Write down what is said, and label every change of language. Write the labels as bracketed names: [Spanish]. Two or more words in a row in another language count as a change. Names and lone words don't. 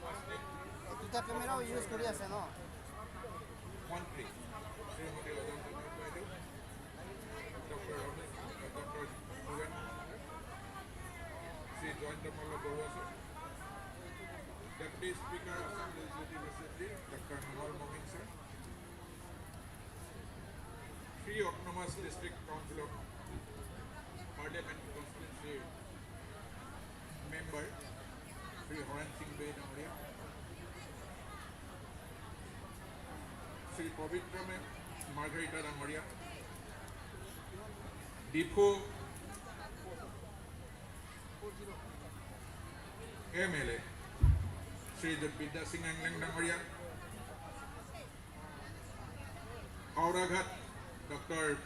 [Assamese] মন্ত্ৰী শ্ৰীমতী অজন্তা বাইদেউ ডক্টৰ ভূপেন শ্ৰী জয়ন্ত মল্ল বৰুৱা ছাৰ ডেপুটি স্পীকাৰ আসাম লেজিছলেটিভ এছেম্বলি ডক্টৰ নমল মমিন ছাৰ [English] Free Autonomous District Council of Parliament Constituency Member Sri Horan Singh Bey Namoria, Sri Pavitra Margarita Namoria, Dipo MLA Sri Jagvidya Singh Anglong Namoria, Auraghat Dr.